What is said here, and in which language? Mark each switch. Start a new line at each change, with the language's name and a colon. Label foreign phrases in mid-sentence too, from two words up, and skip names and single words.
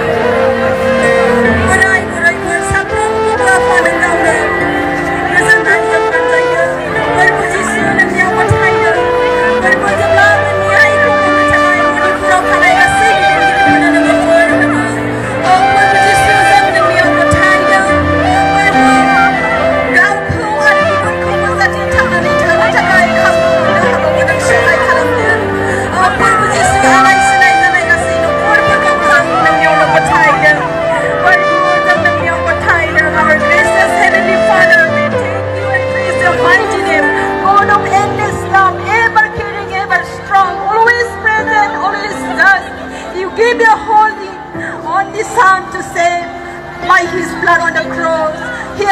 Bodo: बोराय बुरैफोर साफ्रोमखौबो आफा नों गावनो गोजोननायजों बानजायदों प्रभु जिसु नोंनियाव गथायदों प्रभु जेब्लाबो न्यायखौ मोननो थाखाय मणिपुराव थानाय गासै गिदिरफोरनो नोङो बोर होदों प्रभु जिसु जों नोंनियाव गथायदों प्रभु गावखौ आरो गुबुनखौबो जाहाथे थांनानै थानो थाखाय खाबु मोननो हाबावो नों सहाय खालामदों प्रभु जिसु आलाय सिलाय जानाय गासै न'खरफोरखौ जों नोंनियावनो गथायदों प्रभु जों नोंनियाव गथायदों
English: our gracious heavenly Father we thank you and praise your mighty name God of endless love ever caring ever strong always present always just you give your only Son to save by his blood on the cross hear